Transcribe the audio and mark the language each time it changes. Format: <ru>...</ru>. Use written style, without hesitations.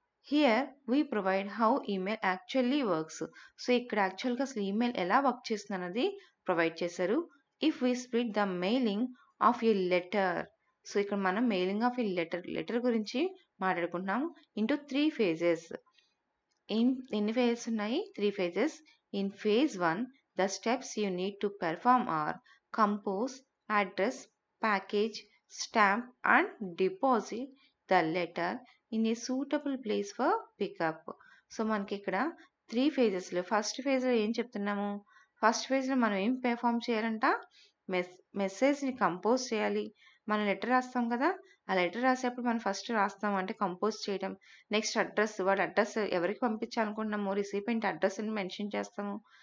<en>Here we provide how email actually works.</en> <te>So ఇక్కడ యాక్చువల్గా అసలు ఈమెయిల్ ఎలా వర్క్ చేస్తుంది అన్నది ప్రొవైడ్ చేశారు.</te> <en>If we split the mailing of a letter.</en> <te>So ఇక్కడ మనం మెయిలింగ్ ఆఫ్ ఏ లెటర్ గురించి మాట్లాడుకుంటున్నాము.</te> <en>Into 3 phases.</en> <te>ఎన్ని ఫేజెస్ ఉన్నాయి?</te> <en>3 phases. In phase 1 the steps you need to perform are compose, address, package, stamp and deposit the letter in a suitable place for pickup.</en> <te>So మనకి ఇక్కడ 3 phases. First ఫేజ్లో ఏం చెప్తున్నాము? First ఫేజ్లో మనం ఏం పెర్ఫామ్ చేయాలంట? మెసేజ్ని కంపోజ్ చేయాలి. మనం లెటర్ రాస్తాం కదా, ఆ లెటర్ రాసేప్పుడు మనం ఫస్ట్ రాస్తాం అంటే కంపోజ్ చేయడం. నెక్స్ట్ అడ్రస్, వాడి అడ్రస్ ఎవరికి పంపించాలనుకుంటున్నామో రిసిపెంట్ అడ్రస్ అని మెన్షన్ చేస్తాము.</te>